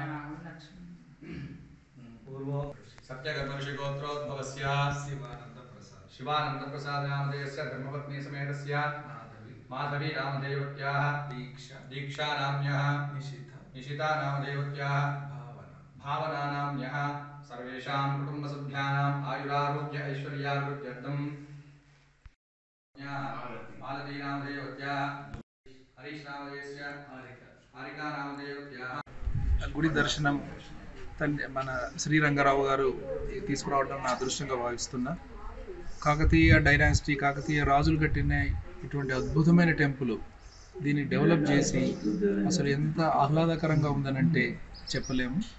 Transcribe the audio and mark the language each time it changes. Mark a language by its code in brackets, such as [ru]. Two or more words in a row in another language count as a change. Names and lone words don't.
[sa] पूर्वो सत्यगर्भऋषिगोत्रोद्भवस्य शिवानन्दप्रसाद नामधेयस्य धर्मपत्नी समेतस्य माधवी नामधेयवत्याः दीक्षा नाम्यः निशिता नामधेयवत्याः भावना नाम्यः सर्वेषां कुटुम्बसभ्यानाम् आयुरारोग्य ऐश्वर्याभिवृद्ध्यर्थं मालती नामधेयवत्याः हरीश नामधेयस्य हारिका नामधेयवत्याः [te] గుడి దర్శనం మన శ్రీరంగారావు గారు తీసుకురావడం నా అదృష్టంగా భావిస్తున్నా. కాకతీయ డైనాసిటీ, కాకతీయ రాజులు కట్టిన ఇటువంటి అద్భుతమైన టెంపుల్ దీన్ని డెవలప్ చేసి అసలు ఎంత ఆహ్లాదకరంగా ఉందనంటే చెప్పలేము.